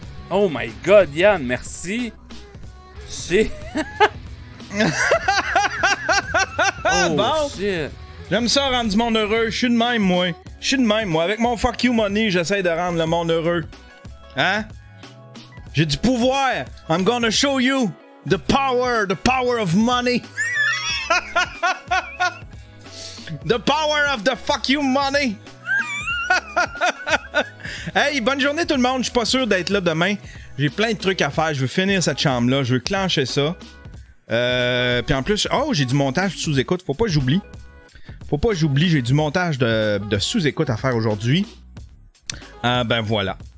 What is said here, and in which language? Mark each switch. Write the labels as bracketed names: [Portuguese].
[English] Oh my God, Yann, merci! Shit! Oh [French] Bon. [English] shit! [French] J'aime ça rendre du monde heureux. Je suis de même, moi. Je suis de même, moi. Avec mon [English] fuck you money, [French] j'essaie de rendre le monde heureux. Hein? J'ai du pouvoir. [English] I'm gonna show you the power of money. The power of the fuck you money. [French] Hey, bonne journée tout le monde. Je suis pas sûr d'être là demain. J'ai plein de trucs à faire. Je veux finir cette chambre-là. Je veux clencher ça. Puis en plus, oh, j'ai du montage sous-écoute. Faut pas que j'oublie. J'ai du montage de sous-écoute à faire aujourd'hui. Ben voilà.